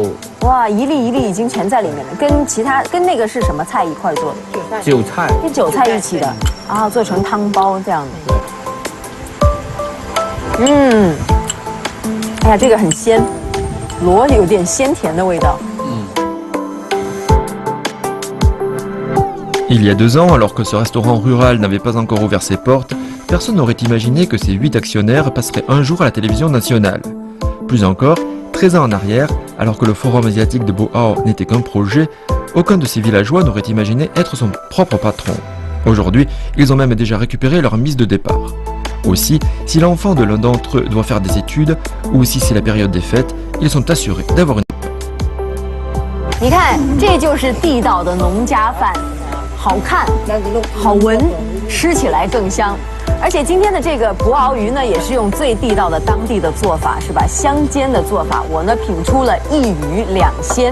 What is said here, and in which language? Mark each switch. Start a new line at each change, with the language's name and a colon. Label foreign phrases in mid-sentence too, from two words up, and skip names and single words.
Chinese: 哇，一粒一粒已经全在里面了，跟那个是什么菜一块做的？韭菜，跟韭菜一起的啊，做成汤包这样的。哎呀，这个很鲜，螺有点鲜甜的味道。
French: Il y a 2 ans, alors que ce restaurant rural n'avait pas encore ouvert ses portes, personne n'aurait imaginé que ces 8 actionnaires passeraient un jour à la télévision nationale. Plus encore, 13 ans en arrière, alors que le Forum asiatique de Boao n'était qu'un projet, aucun de ces villageois n'aurait imaginé être son propre patron. Aujourd'hui, ils ont même déjà récupéré leur mise de départ. Aussi, si l'enfant de l'un d'entre eux doit faire des études, ou si c'est la période des fêtes, ils sont assurés d'avoir une...
Chinese: 你看，这就是地道的农家饭，好看，好闻，吃起来更香。而且今天的这个博鳌鱼呢，也是用最地道的当地的做法，是吧？香煎的做法，我呢品出了一鱼两鲜。